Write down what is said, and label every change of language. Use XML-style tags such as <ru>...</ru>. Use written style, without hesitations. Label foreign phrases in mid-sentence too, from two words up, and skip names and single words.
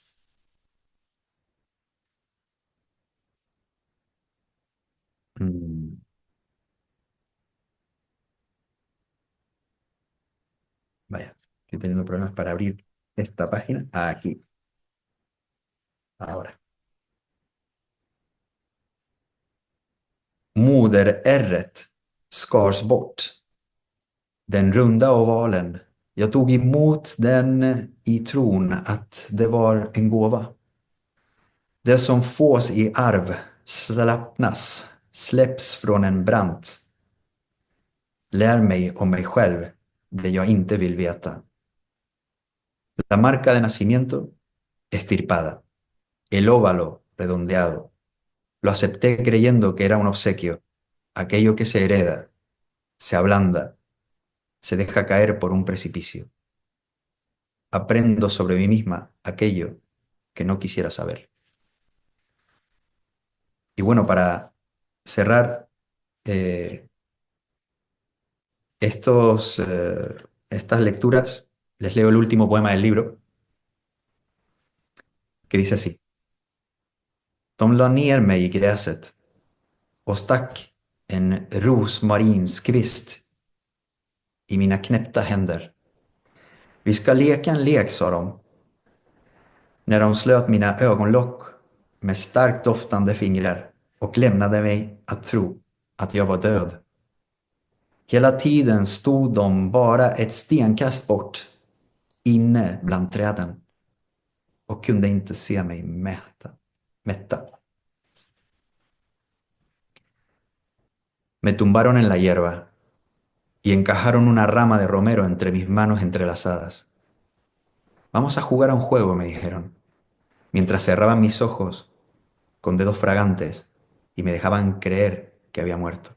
<es>Mm, vaya, estoy teniendo problemas para abrir esta página. Aquí, ahora.</es> <sv>Moderärret skars bort. Den runda ovalen. Jag tog emot den i tron att det var en gåva. Det som fås i arv slappnas, släpps från en brant. Lär mig om mig själv. det jag inte vill veta.</sv> <es>La marca de nacimiento estirpada, el óvalo redondeado. Lo acepté creyendo que era un obsequio, aquello que se hereda, se ablanda, se deja caer por un precipicio. Aprendo sobre mí misma aquello que no quisiera saber. Y bueno, para cerrar eh, estas lecturas, les leo el último poema del libro, que dice así.</es> <sv>De la ner mig i gräset och stack en rosmarinskvist i mina knäppta händer. Vi ska leka en lek, sa de, när de slöt mina ögonlock med starkt doftande fingrar och lämnade mig att tro att jag var död. Hela tiden stod de bara ett stenkast bort, inne bland träden, och kunde inte se mig mätta.</sv> <es>Me tumbaron en la hierba y encajaron una rama de romero entre mis manos entrelazadas. Vamos a jugar a un juego, me dijeron, mientras cerraban mis ojos con dedos fragantes y me dejaban creer que había muerto.</es>